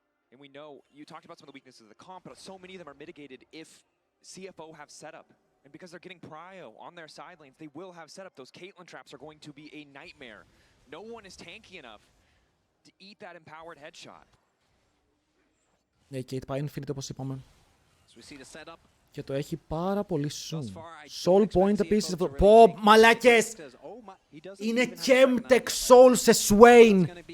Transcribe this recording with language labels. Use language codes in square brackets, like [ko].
[en] And we know, you talked about some of the weaknesses of the comp, but so many of them are mitigated if CFO have setup. And because they're getting prio on their side lanes, they will have setup. Those Caitlyn traps are going to be a nightmare. No one is tanky enough to eat that empowered headshot. [el] Ναι, η Kate πάει infinite όπως είπαμε. Και το έχει πάρα πολύ soon. Soul point επίσης. Πω, μαλάκες! Είναι Chemtech Soul σε Swain!